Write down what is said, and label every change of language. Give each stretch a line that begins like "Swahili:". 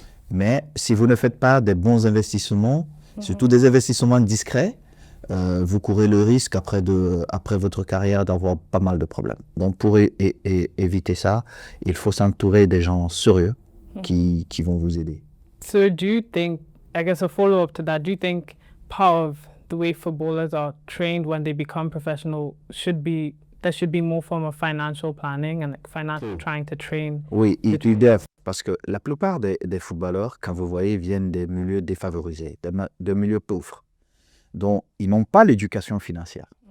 French: Mais si vous ne faites pas des bons investissements, surtout des investissements discrets, vous courez le risque après votre carrière d'avoir pas mal de problèmes. Donc pour éviter ça, il faut s'entourer des gens sérieux qui vont vous aider.
English: So do you think, I guess a follow-up to that, do you think part of the way footballers are trained when they become professional there should be more form of financial planning and like financial trying to train?
French: Oui, il doit, parce que la plupart des footballeurs, quand vous voyez, viennent des milieux défavorisés, de milieux pauvres. Donc, ils n'ont pas l'éducation financière.